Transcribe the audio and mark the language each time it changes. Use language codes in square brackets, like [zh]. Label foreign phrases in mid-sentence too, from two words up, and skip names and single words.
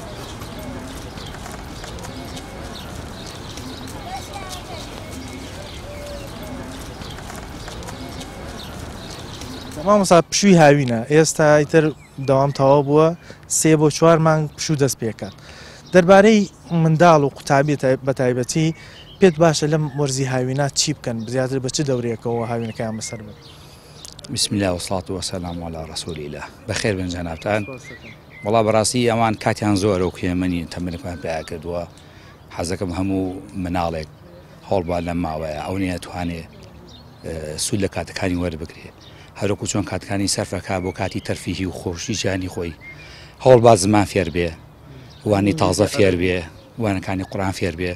[ckb] مامۆستا پشووی هاوینە ئێستا ئیتر دەوام تەواو بووە 3 بۆ 4 مانگ پشوو دەست پێکات. دەربارەی منداڵ و قوتابی بەتایبەتی پێت باشە لەم وەرزی هاوینە چی بکەن زیاتر بە چ دەورێکەوە هاوینەکەیان بەسەر بن؟ [ar] بسم الله والصلاة والسلام على رسول الله. [ckb] بەخێر بن جەنابتان. وەڵا بەڕاستی ئەوان کاتیان زۆرە و کێمەنی تەمەنێکمان پێیا کردووە. حەزەکەم هەموو مناڵێک هەوڵبا لەم ماوەیە ئەو نیە توانێ سوود لە کاتەکانی وەربگرێ. هەروەکو چۆن کاتەکانی سەرفەکە بۆ کاتی تەرفیهی و خۆشی ژیانی خۆی هەوڵباز زمان فێر بێ، وانی تازە فێر بێ، وانەکانی قورئان فێر بێ.